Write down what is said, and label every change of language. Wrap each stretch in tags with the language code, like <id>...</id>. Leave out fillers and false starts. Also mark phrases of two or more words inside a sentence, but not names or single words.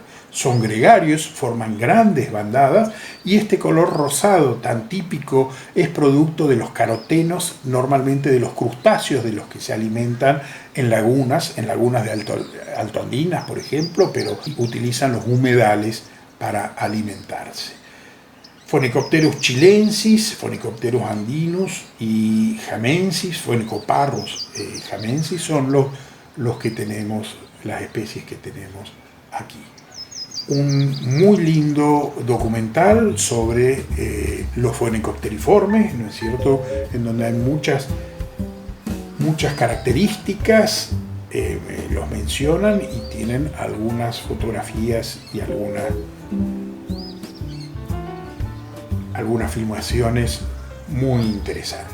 <es>Son gregarios, forman grandes bandadas, y este color rosado tan típico es producto de los carotenos, normalmente de los crustáceos de los que se alimentan en lagunas de altoandinas, por ejemplo, pero utilizan los humedales para alimentarse. Phoenicopterus chilensis, Phoenicopterus andinus y jamensis, Phoenicoparrus jamensis son los que tenemos, las especies que tenemos aquí. Un muy lindo documental sobre los Phoenicopteriformes, ¿no es cierto?, en donde hay muchas características, los mencionan y tienen algunas fotografías y algunas filmaciones muy interesantes.</es>